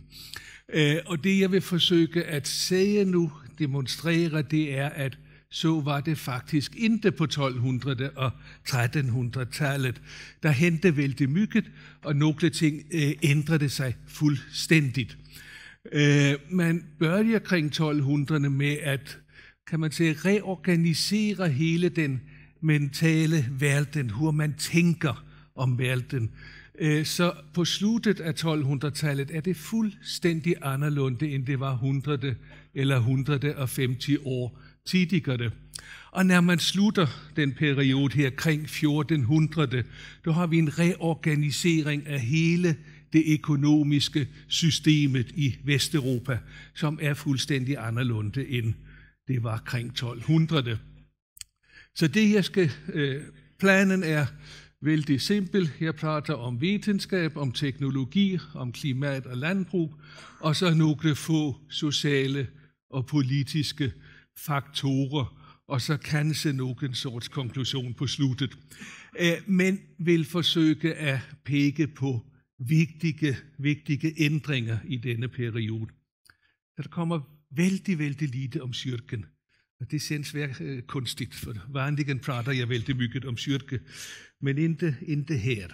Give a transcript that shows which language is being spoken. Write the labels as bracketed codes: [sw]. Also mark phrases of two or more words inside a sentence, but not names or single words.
[da] Og det jeg vil forsøge at sige nu, demonstrere, det er, at så var det faktisk ikke på 1200- og 1300-tallet. Der hente vældig mycket, og nogle ting ændrede sig fuldstændigt. Man [sv] börjar kring [da] 1200'erne med at, kan man sige, reorganisere hele den mentale verden, hvor man tænker om verden. Så på slutet af 1200-tallet er det fuldstændig anderledes, end det var 100 eller 150 år tidligere. Og når man slutter den periode her kring 1400, då har vi en reorganisering af hele det økonomiske systemet i Vesteuropa, som er fuldstændig anderledes end det var kring 1200. Så det jeg skal, planen er vældig simpel. Jeg prater om videnskab, om teknologi, om klimat og landbrug, og så nogle få sociale og politiske faktorer, og så kanskje nogen sorts konklusion på slutet. Men vil forsøge at pege på vigtige ændringer i denne periode. Der kommer vældig lite om kyrken, og det synes være kunstigt, for vanligen prater jeg vældig mycket om kyrke, men ikke her.